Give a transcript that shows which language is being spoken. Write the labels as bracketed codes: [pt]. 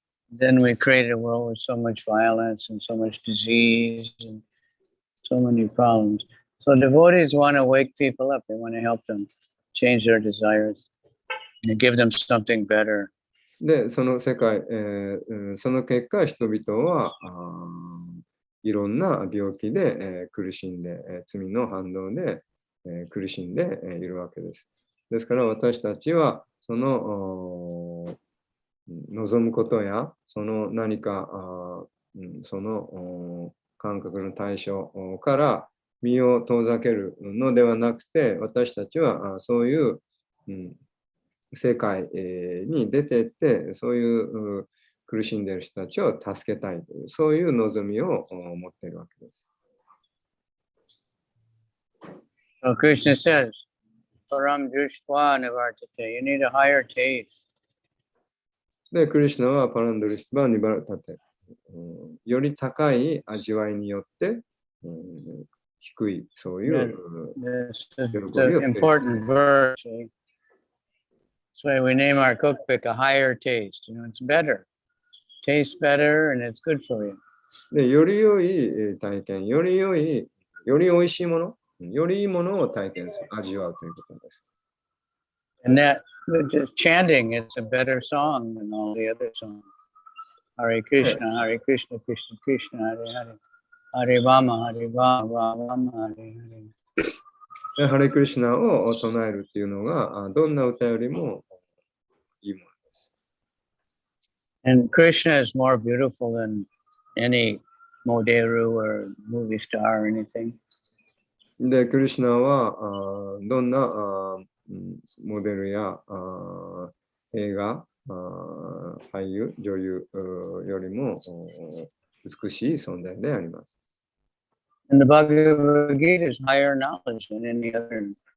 [en] Then we create a world with so much violence and so much disease and so many problems. So devotees want to wake people up. They want to help them change their desires and give them something better. [ja] で、その世界、その結果、人々はいろんな病気で、苦しんで、罪の反動で、苦しんで、いるわけです。ですから私たちはその望むことやその何かその感覚の対象から身を遠ざけるのではなくて、私たちはそういう世界に出ていって、そういう苦しんでいる人たちを助けたいという、そういう望みを持っているわけです。 [en] So Krishna says, [sa] Param Drishtva Nivartate. [en] You need a higher taste. [ja] で、クリシュナはパランドリストバニバラタテ、より高い味わいによって、低いそういう喜びを [en] It's an important verse. That's why we name our cookbook a higher taste. You know, it's better. Tastes better and it's good for you. [ja] で、より良い体験、より美味しいもの、よりいいものを体験する、味わうということです。 [en] And that, just chanting, it's a better song than all the other songs. [sa] Hare Krishna, Hare Krishna, Krishna Krishna, Hare Hare. Hare Rama, Hare Rama, Rama Hare Hare. [ja] ハレクリシュナを唱えるっていうのが、どんな歌よりもいいものです。 [en] And Krishna is more beautiful than any Moderu or movie star or anything. [ja] で、クリシュナはどんなモデルや映画、俳優、女優よりも美しい存在であります。 [en] And the Bhagavad Gita is higher knowledge than any other.